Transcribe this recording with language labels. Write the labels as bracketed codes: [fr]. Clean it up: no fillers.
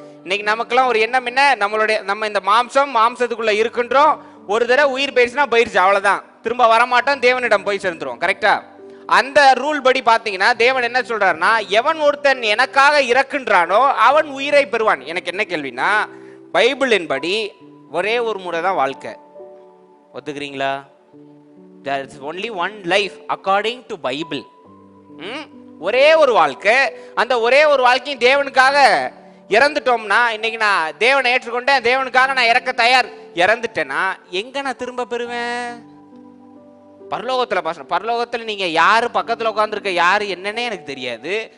[ta] இன்னைக்கு நமக்கெல்லாம் ஒரு எண்ணம் என்ன, நம்ம இந்த மாம்சத்துக்குள்ள இருக்கின்றோம், ஒரு தடவை உயிர் போயிடுச்சுன்னா போயிடுச்சு, அவ்வளவுதான், திரும்ப வரமாட்டோம், தேவனிடம் போய் சேர்ந்துருவோம். கரெக்டா? அந்த ரூல் படி பாத்தீங்கன்னா தேவன் என்ன சொல்றாருன்னா, எவன் ஒருத்தன் எனக்காக இறக்கின்றானோ அவன் உயிரை பெறுவான். எனக்கு என்ன கேள்வினா, பைபிளின் படி ஒரே ஒரு முறை தான் வாழ்க்கை. ஒத்துக்கிறீங்களா? [en] there is only one life according to Bible. [ta] ஒரே ஒரு வாழ்க்கை. அந்த ஒரே ஒரு வாழ்க்கையும் தேவனுக்காக இறந்துட்டோம்னா, இன்னைக்கு நான் தேவனை ஏற்றுக்கொண்டேன், தேவனுக்காக நான் இறக்க தயார், இறந்துட்டேன்னா எங்க நான் திரும்ப பெறுவேன்? பரலோகத்துல நீங்க யாரு பக்கத்துல உட்காந்துருக்க யாரு என்னன்னே எனக்கு தெரியாது.